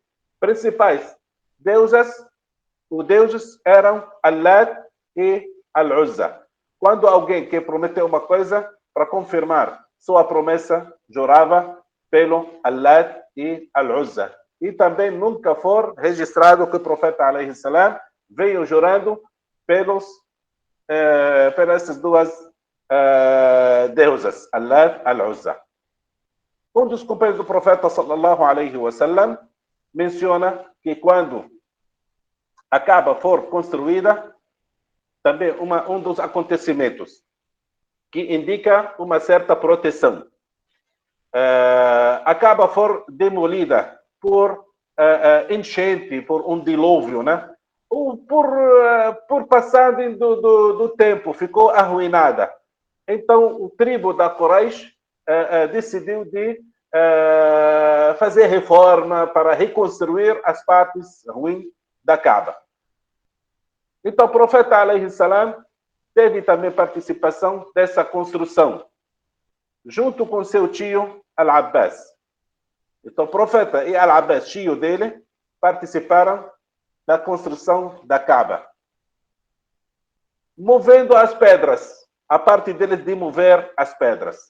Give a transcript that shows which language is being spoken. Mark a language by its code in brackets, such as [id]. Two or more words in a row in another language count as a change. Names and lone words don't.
[pt] Principais deusas, os deuses eram Allat e Al-Uzza. Quando alguém quer prometer uma coisa, para confirmar sua promessa, jurava pelo Allat e Al-Uzza. E também nunca foi registrado que o profeta, [ar] عليه السلام, [pt] veio jurando pelas essas duas deusas, Allat e Al-Uzza. Um dos companheiros do profeta, [ar] صلى الله عليه وسلم, [pt] menciona que quando a Kaaba for construída, também um dos acontecimentos que indica uma certa proteção. A Kaaba for demolida por enchente, por um dilúvio, né? Ou por passagem do tempo, ficou arruinada. Então, o tribo da Quraysh decidiu de fazer reforma para reconstruir as partes ruins da Kaaba. Então, o profeta, [ar] عليه السلام, [pt] teve também participação dessa construção, junto com seu tio, Al-Abbas. Então, o profeta e Al-Abbas, tio dele, participaram da construção da Kaaba, movendo as pedras, a parte deles de mover as pedras.